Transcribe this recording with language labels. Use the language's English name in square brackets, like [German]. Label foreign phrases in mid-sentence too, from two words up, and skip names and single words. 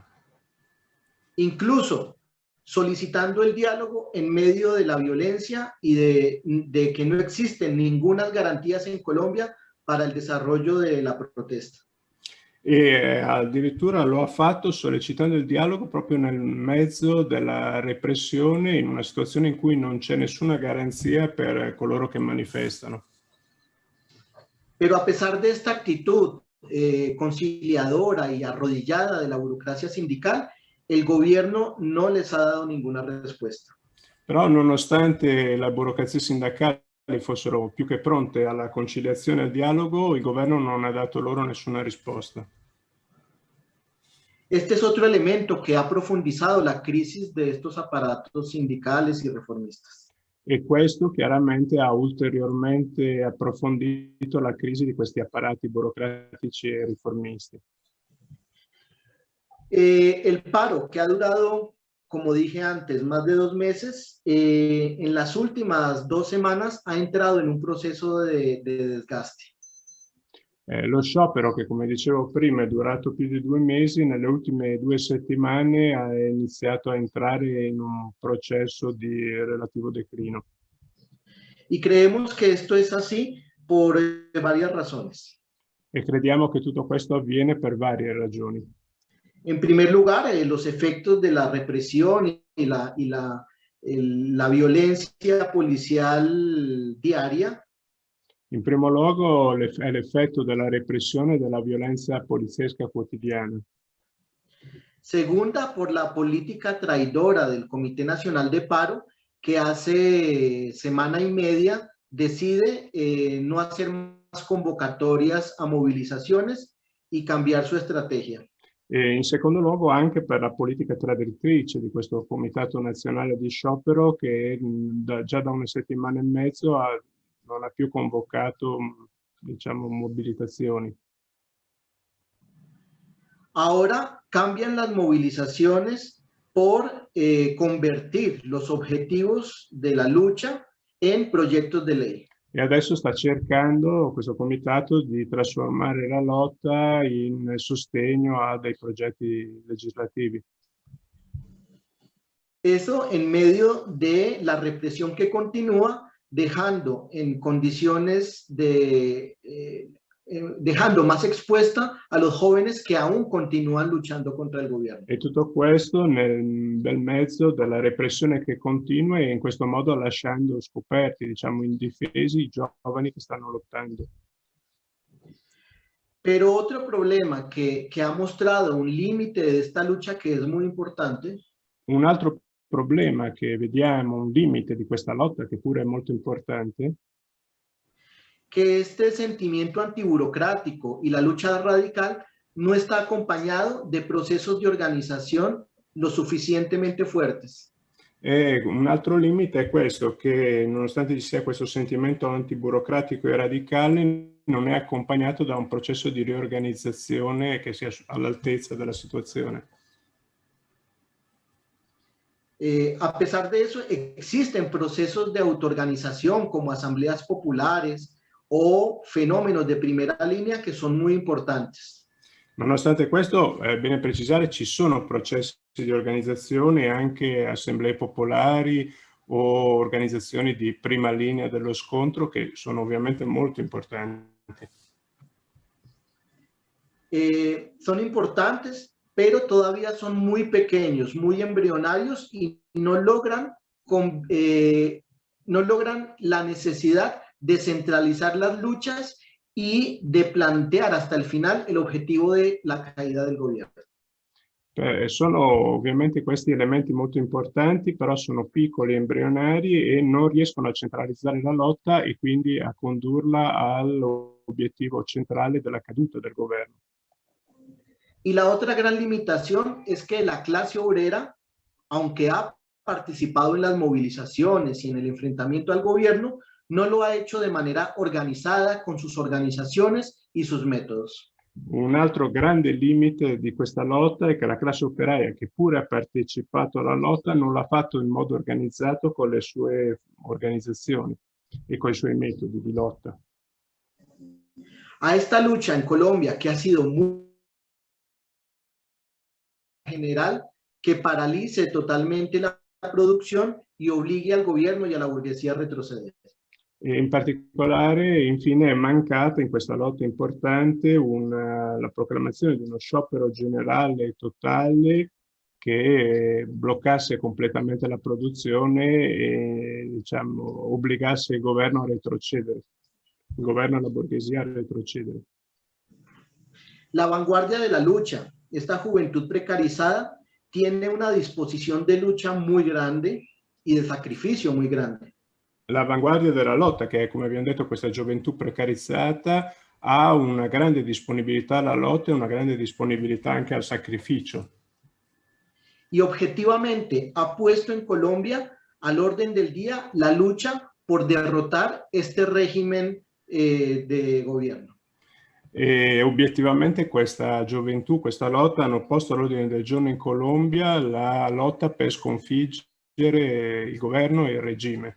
[Spanish] Incluso solicitando el diálogo en medio de la violencia y de que no existen ninguna garantías en Colombia para el desarrollo de la protesta. [Italian] E addirittura lo ha fatto sollecitando il dialogo proprio nel mezzo della repressione, in una situazione in cui non c'è nessuna garanzia per coloro che manifestano. [Spanish] Pero a pesar de esta actitud conciliadora y arrodillada de la burocracia sindical, el gobierno no les ha dado ninguna respuesta. [Italian] Però nonostante la burocrazia sindacale fossero più che pronte alla conciliazione e al dialogo, il governo non ha dato loro nessuna risposta. [Spanish] Este es otro elemento que ha profundizado la crisis de estos aparatos sindicales y reformistas. [Italian] E questo chiaramente ha ulteriormente approfondito la crisi di questi apparati burocratici e riformisti. [Spanish] El paro, que ha durado, como dije antes, más de 2 meses, en las últimas 2 semanas ha entrado en un proceso de desgaste. [Italian] Lo sciopero, che come dicevo prima è durato più di 2 mesi, nelle ultime 2 settimane ha iniziato a entrare in un processo di relativo declino. [Spanish] Y creemos que esto es así por varias razones. [Italian] E crediamo che tutto questo avviene per varie ragioni. [Spanish] En primer lugar, los efectos de la represión y la violencia policial diaria. [Italian] In primo luogo è l'effetto della repressione e della violenza poliziesca quotidiana. [Spanish] Segunda, por la política traidora del Comité Nacional de Paro, que hace semana y media decide no hacer más convocatorias a movilizaciones y cambiar su estrategia. [Italian] E in secondo luogo anche per la politica traditrice di questo Comitato Nazionale di Sciopero che già da 1 settimana e mezzo non ha più convocato, diciamo, mobilitazioni. [Spanish] Ahora cambian las movilizaciones por convertir los objetivos de la lucha en proyectos de ley. [Italian] E adesso sta cercando questo comitato di trasformare la lotta in sostegno a dei progetti legislativi. [Spanish] Eso en medio de la represión que continúa, dejando en condiciones dejando más expuesta a los jóvenes que aún continúan luchando contra el gobierno. [Italian] E tutto questo nel mezzo della repressione che continua e in questo modo lasciando scoperti, diciamo, indifesi i giovani che stanno lottando. [Spanish] Pero otro problema que ha mostrado un límite de esta lucha que es muy importante. [Italian] Un altro problema che vediamo, un limite di questa lotta che pure è molto importante, [Spanish] que este sentimiento antiburocrático y la lucha radical no está acompañado de procesos de organización lo suficientemente fuertes. [Italian] E un altro limite è questo, che nonostante ci sia questo sentimento antiburocratico e radicale, non è accompagnato da un processo di riorganizzazione che sia all'altezza della situazione. [Spanish] A pesar de eso, existen procesos de autoorganización como asambleas populares o fenómenos de primera línea que son muy importantes. [Italian] Nonostante questo, è bene precisare, ci sono processi di organizzazione e anche assemblee popolari o organizzazioni di prima linea dello scontro che sono ovviamente molto importanti. [Spanish] Son importantes, pero todavía son muy pequeños, muy embrionarios y no logran la necesidad de centralizar las luchas y de plantear hasta el final el objetivo de la caída del gobierno. [Italian] Sono ovviamente questi elementi molto importanti, però sono piccoli, embrionari e non riescono a centralizzare la lotta e quindi a condurla all'obiettivo centrale della caduta del governo. [Spanish] Y la otra gran limitación es que la clase obrera, aunque ha participado en las movilizaciones y en el enfrentamiento al gobierno, no lo ha hecho de manera organizada con sus organizaciones y sus métodos. [Italian] Un altro grande limite di questa lotta è che la classe operaia, che pure ha partecipato alla lotta, non l'ha fatto in modo organizzato con le sue organizzazioni. e con i suoi metodi di lotta. [Spanish] A esta lucha en Colombia, que ha sido muy general, que paralice totalmente la producción y obligue al gobierno y a la burguesía a retroceder. [Italian] E in particolare, infine, è mancata in questa lotta importante la proclamazione di uno sciopero generale e totale che bloccasse completamente la produzione e, diciamo, obbligasse il governo a retrocedere, il governo e la borghesia a retrocedere. [Spanish] La vanguardia de la lucha, esta juventud precarizada, tiene una disposición de lucha muy grande y de sacrificio muy grande. [Italian] L'avanguardia della lotta, che è, come abbiamo detto, questa gioventù precarizzata, ha una grande disponibilità alla lotta e una grande disponibilità anche al sacrificio. [Spanish] Y objetivamente ha puesto en Colombia al orden del día la lucha por derrotar este régimen de gobierno. [Italian] E obiettivamente questa gioventù, questa lotta hanno posto all'ordine del giorno in Colombia la lotta per sconfiggere il governo e il regime.